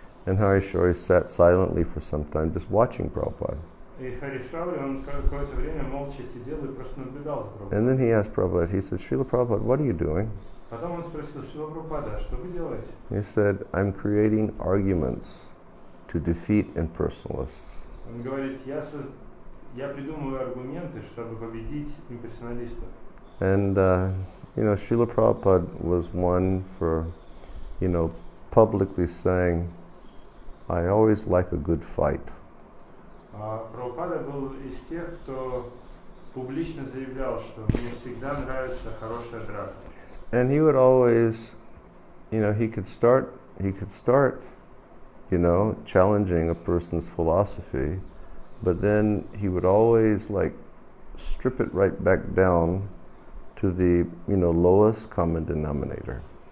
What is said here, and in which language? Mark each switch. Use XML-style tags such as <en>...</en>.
<en>And Harishori sat silently for some time just watching Prabhupada.</en> <ru>И Харишаури, он какое-то время молча сидел и просто наблюдал за Прабхупадой.</ru> <en>And then he asked Prabhupada, he said, Srila Prabhupada, what are you doing?</en> <ru>Потом он спросил, Шрила Прабхупада, что вы делаете?</ru> <en>He said, I'm creating arguments to defeat impersonalists.</en> <ru>Он говорит, я придумываю аргументы, чтобы победить имперсоналистов.</ru> <en>And, Srila Prabhupada was one for, publicly saying, I always like a good fight.</en> <ru>Прабхупада был из тех, кто публично заявлял, что мне всегда нравится хорошая драка.</ru> <en>And he would always, he could start, challenging a person's philosophy, but then he would always strip it right back down to the, lowest common denominator.</en>